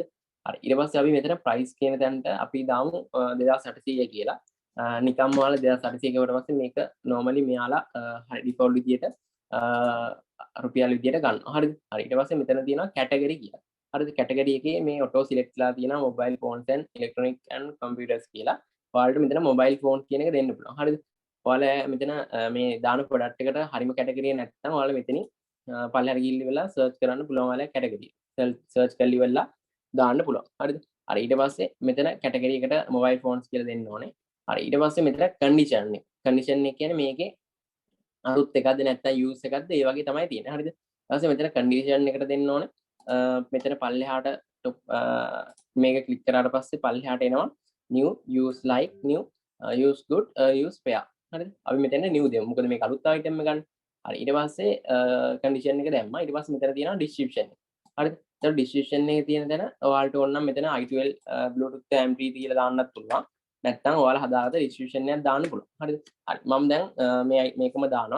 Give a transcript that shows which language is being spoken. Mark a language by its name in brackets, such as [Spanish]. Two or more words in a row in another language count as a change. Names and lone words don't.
[Sinhala] හරි ඊට පස්සේ අපි මෙතන ප්‍රයිස් කියන තැනට අපි දාමු 2800 කියලා. නිකම්ම ඔයාලා 2800 කියවට පස්සේ මේක normally මෙයාලා හරි default විදියට රුපියල් විදියට ගන්නවා. හරිද? හරි ඊට පස්සේ මෙතන තියෙනවා category කියලා. හරිද? category එකේ මේ [English] auto select [Sinhala] ලා තියෙනවා [English] mobile phones and electronic and computers [Sinhala] කියලා. ඔයාලට මෙතන [English] mobile phone [Sinhala] කියන එක දෙන්න පුළුවන්. හරිද? ඔයාලා මෙතන මේ දාන ප්‍රොඩක්ට් එකට හරිම category නැත්නම් ඔයාලා මෙතනින් පල්ලෙහාට ගිහිල්ලි වෙලා search කරන්න පුළුවන් ඔයාලා category. search කරලි වෙලා දාන්න පුළුවන්. හරිද? හරි ඊට පස්සේ මෙතන category එකට [English] mobile phones [Sinhala] කියලා දෙන්න ඕනේ. හරි ඊට පස්සේ මෙතන condition එක. condition එක කියන්නේ මේකේ අරුත් එකක්ද නැත්නම් use එකක්ද ඒ වගේ තමයි තියෙන්නේ. හරිද? ඊට පස්සේ මෙතන condition එකට දෙන්න ඕනේ. මෙතන පල්ලෙහාට මේක ක්ලික් කරාට පස්සේ පල්ලෙහාට එනවා [English] new use like new use good use fair. [Sinhala] හරිද? අපි මෙතන new දෙමු. මොකද මේක අලුත් item එක ගන්න. හරි ඊට පස්සේ condition එක දැම්මා. ඊට පස්සේ මෙතන තියෙනවා description එක. හරිද? එතකොට description එකේ තියෙන තැන ඔයාලට ඕන නම් මෙතන i12 Bluetooth Amp කියලා දාන්නත් පුළුවන්. නැත්නම් ඔයාලා හදාගත්ත description එකක් දාන්න පුළුවන්. හරිද? හරි මම දැන් මේකම දානවා.